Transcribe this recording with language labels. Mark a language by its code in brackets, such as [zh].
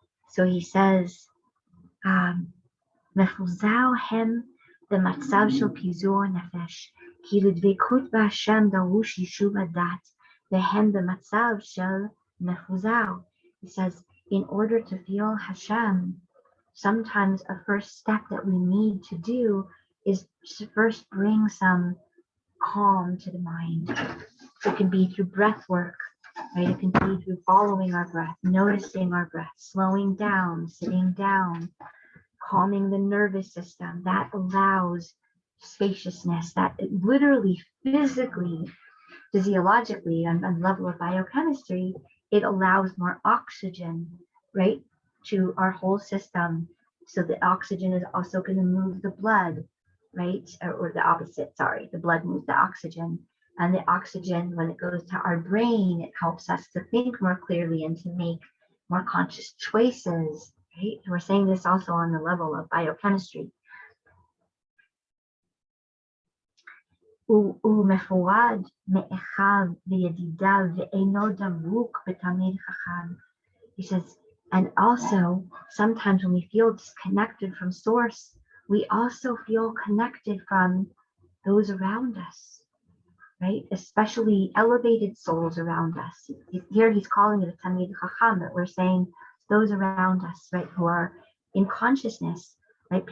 [en] So he says, [he] מפוזר הם במצב של פיזור נפש, כי לדבקות בהשם דרוש יישוב הדת, והם במצב של מפוזר. [en] He says, in order to feel Hashem, sometimes a first step that we need to do is to first bring some calm to the mind. It can be through breath work, right? It can be through following our breath, noticing our breath, slowing down, sitting down, calming the nervous system. That allows spaciousness, that literally, physically, physiologically, on the level of biochemistry, it allows more oxygen, right, to our whole system. So the oxygen is also going to move the blood, right? Or the opposite, sorry, the blood moves the oxygen. And the oxygen, when it goes to our brain, it helps us to think more clearly and to make more conscious choices, right? We're saying this also on the level of biochemistry. [he] ומפורד מאחיו וידידיו ואינו דבוק בתלמיד חכם. [en] He says, and also sometimes when we feel disconnected from source, we also feel connected from those around us, right? Especially elevated souls around us. Here he's calling it a Talmid Chacham, but we're saying those around us, right, who are in consciousness, right?